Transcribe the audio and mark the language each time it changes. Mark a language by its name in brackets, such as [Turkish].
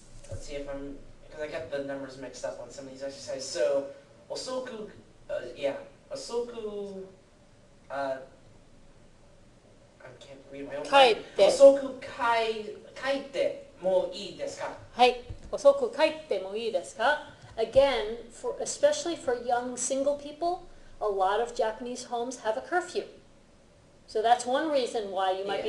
[English] Let's see if I'm, because I got the numbers mixed up on some of these exercises. So, [Japanese] osoku, osoku, [English] I can't read my own mind. [Japanese] Kaite. Osoku kaite mo ii desu ka? はい、遅く帰ってもいいですか? [English] Again, especially for young single people, a lot of Japanese homes have a curfew. So that's one reason why you might be